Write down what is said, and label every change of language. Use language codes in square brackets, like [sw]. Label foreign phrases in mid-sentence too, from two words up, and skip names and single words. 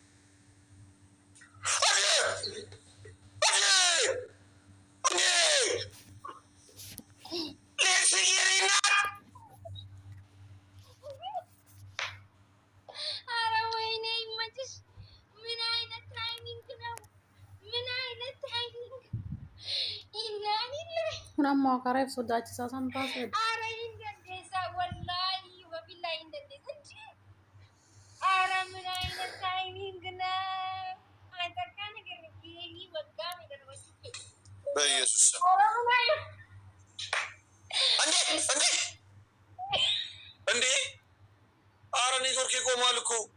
[am] ኧረ ወይኔ ይመችሽ። ምን አይነት ታይሚንግ ነው? ምን አይነት ታይሚንግ [om] Nammo kareef sodaachisaa san baasee. [am] ኧረ እንደዛ [ar] والله وبالله [am] እንደዛ እንጂ ኧረ ምን አይነት ታይሚንግ ነው? አንተካ ነገር ይሄ ወጋ ነገር ነው። በኢየሱስ እንዴ ኧረ ኔትወርክ ይቆማል እኮ